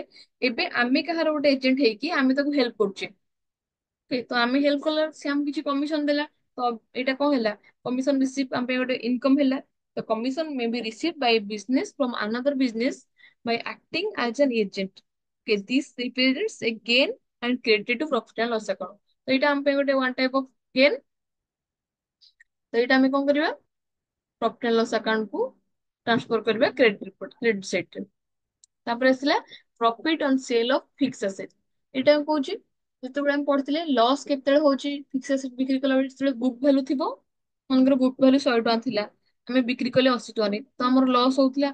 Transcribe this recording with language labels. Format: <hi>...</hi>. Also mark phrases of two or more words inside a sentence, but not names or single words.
<or>ଏବେ ଆମେ କାହାର ଗୋଟେ ଏଜେଣ୍ଟ ହେଇକି ଆମେ ତାକୁ ହେଲ୍ପ କରୁଛେ। Okay, ତ ଆମେ ହେଲ୍ପ କଲା ସେ ଆମକୁ କିଛି କମିଶନ ଦେଲା। ତ ଏଇଟା କଣ ହେଲା,</or> <en>commission receive</en> <or>ଆମ ପାଇଁ ଗୋଟେ ଇନକମ ହେଲା।</or> <en>ତ commission may be received by business from another business by acting as an agent. Okay, this represents a gain and credit to profit and loss account।</en> <or>ତ ଏଇଟା ଆମ ପାଇଁ ଗୋଟେ</or> <en>one type of gain.</en> <or>ତ ଏଇଟା ଆମେ କଣ କରିବା</or> <en>profit and loss account</en> <or>କୁ ଟ୍ରାନ୍ସଫର କରିବା କ୍ରେଡିଟ ସାଇଡରେ। ତାପରେ ଆସିଲା</or> <en>profit on sale of fix asset.</en> <or>ଏଇଟା ମୁଁ କହୁଛି ଯେତେବେଳେ ଆମେ ପଢିଥିଲେ ଲସ୍ କେତେବେଳେ ହଉଛି</or> <en>fix asset</en> <or>ବିକ୍ରି କଲା ବେଳେ, ଯେତେବେଳେ</or> <en>book value</en> <or>ଥିବ, ମନେକର</or> <en>book value</en> <or>100 ଟଙ୍କା ଥିଲା, ଆମେ ବିକ୍ରି କଲେ 80 ଟଙ୍କାରେ, ତ ଆମର ଲସ୍ ହଉଥିଲା।</or>